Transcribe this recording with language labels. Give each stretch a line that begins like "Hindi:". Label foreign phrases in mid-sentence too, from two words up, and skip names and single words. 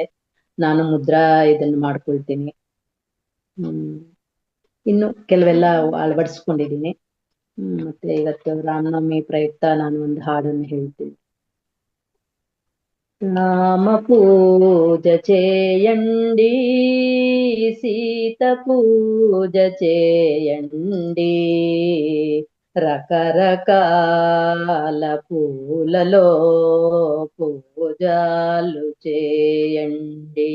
Kannada: ನಾನು ಮುದ್ರಾ ಇದನ್ನು ಮಾಡ್ಕೊಳ್ತೀನಿ. ಇನ್ನು ಕೆಲವೆಲ್ಲ ಅಳವಡಿಸ್ಕೊಂಡಿದ್ದೀನಿ. ಮತ್ತೆ ಇವತ್ತು ರಾಮನವಮಿ ಪ್ರಯುಕ್ತ ನಾನು ಒಂದು ಹಾಡನ್ನು ಹೇಳ್ತೀನಿ. ರಾಮ ಪೂಜ
Telugu: చేయండి, సీత పూజ చేయండి, రకరకాల పూలలో పూజలు చేయండి.